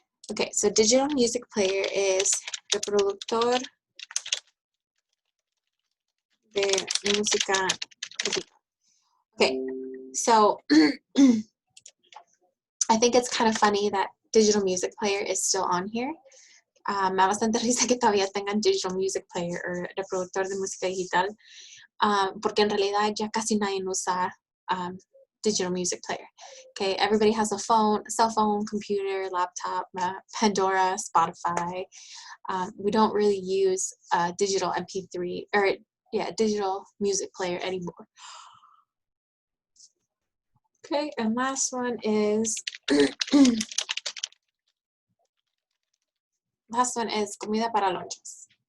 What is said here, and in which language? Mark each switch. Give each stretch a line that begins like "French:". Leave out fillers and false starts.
English: Okay, so digital music player is reproductor de música digital. Okay, so I think it's kind of funny that digital music player is still on here.
Spanish: Me da bastante risa que todavía tengan digital music player o reproductor de música digital, porque en realidad ya casi nadie usa digital music player.
English: Okay, everybody has a phone, cell phone, computer, laptop, Pandora, Spotify. We don't really use digital MP3 or digital music player anymore. Okay, and last one is comida para lunches.